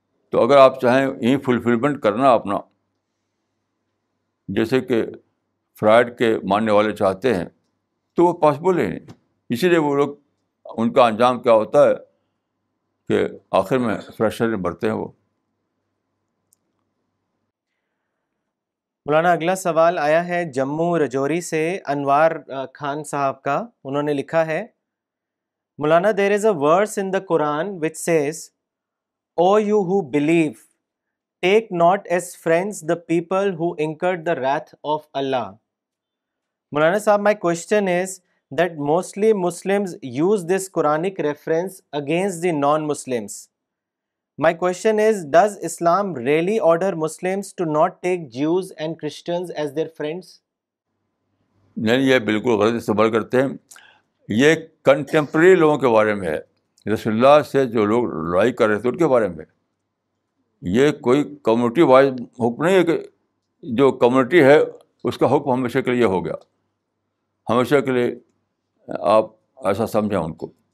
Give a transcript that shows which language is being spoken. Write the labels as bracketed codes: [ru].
[ur] تو اگر آپ چاہیں یہیں فلفلمنٹ کرنا اپنا، جیسے کہ فرائڈ کے ماننے والے چاہتے ہیں، تو وہ پاسبل ہے نہیں. اسی لیے وہ لوگ، ان کا انجام کیا ہوتا ہے کہ آخر میں فریشر میں بڑھتے ہیں وہ. مولانا اگلا سوال آیا ہے جموں رجوری سے انوار خان صاحب کا. انہوں نے لکھا ہے، [en] مولانا there is a verse in the Quran which says, O you who believe, take not as friends the people who incurred the wrath of Allah. مولانا صاحب, my question is that mostly Muslims use this Quranic reference against the non-Muslims. My question is, does Islam really order Muslims to not take Jews and Christians as their friends? [ur] نہیں، یہ بالکل غلط استعمال کرتے ہیں. یہ contemporary لوگوں کے بارے میں ہے. رسول اللہ سے جو لوگ لڑائی کر رہے تھے ان کے بارے میں. یہ کوئی کمیونٹی وائز حکم نہیں ہے کہ جو کمیونٹی ہے اس کا حکم ہمیشہ کے لیے ہو گیا، ہمیشہ کے لیے آپ ایسا سمجھیں ان کو.